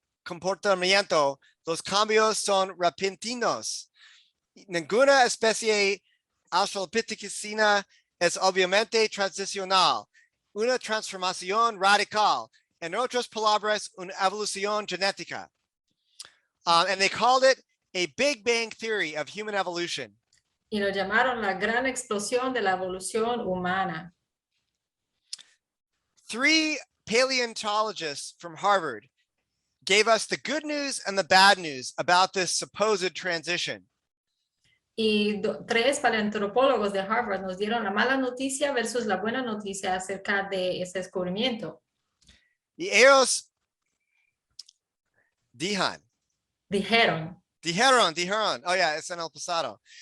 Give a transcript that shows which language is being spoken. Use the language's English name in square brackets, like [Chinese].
[Spanish] comportamiento, los cambios son repentinos. Ninguna especie australopithecina es obviamente transicional, una transformación radical. En otras palabras, una evolución genética. [English] And they called it a Big Bang theory of human evolution. [Spanish] Y lo llamaron la gran explosión de la evolución humana. [English] 3 paleontologists from Harvard gave us the good news and the bad news about this supposed transition. [Spanish] Y 3 paleoantropólogos de Harvard nos dieron la mala noticia versus la buena noticia acerca de ese descubrimiento. Y ellos dijeron, oh yeah, es en el pasado.